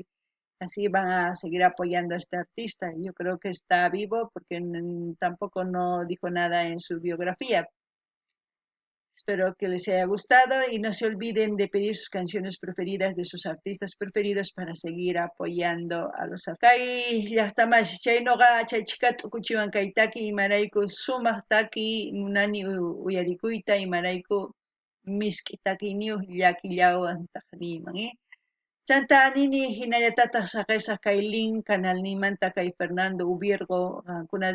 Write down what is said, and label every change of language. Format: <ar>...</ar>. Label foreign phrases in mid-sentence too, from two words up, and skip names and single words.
<es>Así van a seguir apoyando a este artista. Yo creo que está vivo porque tampoco no dijo nada en su biografía. Espero que les haya gustado y no se olviden de pedir sus canciones preferidas de sus artistas preferidos para seguir apoyando a los artistas.</es> <qu>Kay llaqtamash chaynuqa chaychika t'ukuchiwan kaytaki imarayku sumaq taki munani uyarikuyta imarayku misk'i takiyniyuq llakillawan niman. Chanta nini hinallatataq saqisaq kay link canalnimanta kay Fernando Ubiergo kuna</qu>